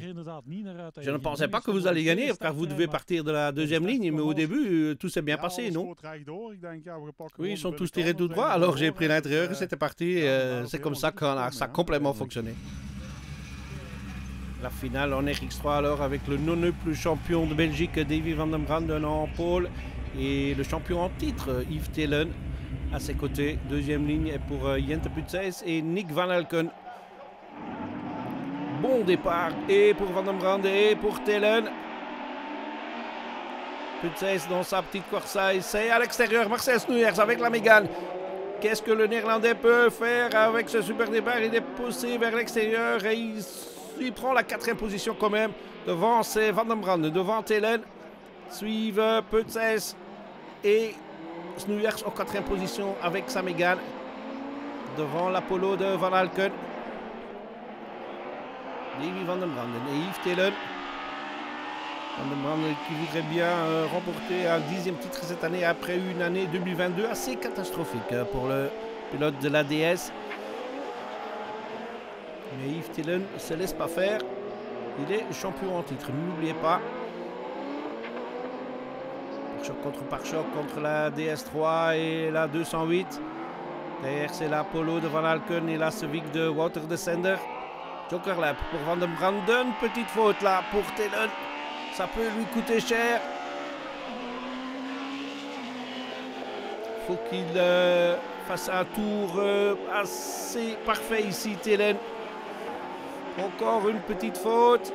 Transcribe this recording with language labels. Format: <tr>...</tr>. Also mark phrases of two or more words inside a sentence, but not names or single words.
<fr>Je ne pensais pas que vous alliez gagner car vous devez partir de la 2e ligne, mais au début, tout s'est bien passé, non? Oui, ils sont tous tirés tout droit, alors j'ai pris l'intérieur et c'était parti. C'est comme ça que ça a complètement fonctionné. La finale en RX3 alors avec le non-plus champion de Belgique, Davy van den Branden en pôle et le champion en titre, Yves Telen. À ses côtés, 2e ligne est pour Jente Putseis et Nick Van Elken. Bon départ et pour Van den Branden et pour Telen. Putseis dans sa petite corsaille, c'est à l'extérieur. Marcel Snoeiers avec la Mégane. Qu'est-ce que le Néerlandais peut faire avec ce super départ? Il est poussé vers l'extérieur et il prend la 4e position quand même. Devant c'est Van den Branden, devant Telen. Suivent Putseis et Snoeiers en 4e position avec sa Mégane. Devant l'Apollo de Van Elken. Davy van den Branden et Yves Telen. Van den Branden qui voudrait bien remporter un 10e titre cette année après une année 2022 assez catastrophique pour le pilote de l'ADS. Mais Yves Telen ne se laisse pas faire. Il est champion en titre, n'oubliez pas. Pare-choc contre la DS3 et la 208. Derrière c'est l'Apollo de Van Elken et la Civic de Wouter de Sender. Joker Lab pour Van den Branden. Petite faute là pour Telen. Ça peut lui coûter cher. Faut qu'il fasse un tour assez parfait ici, Telen. Encore une petite faute.</fr>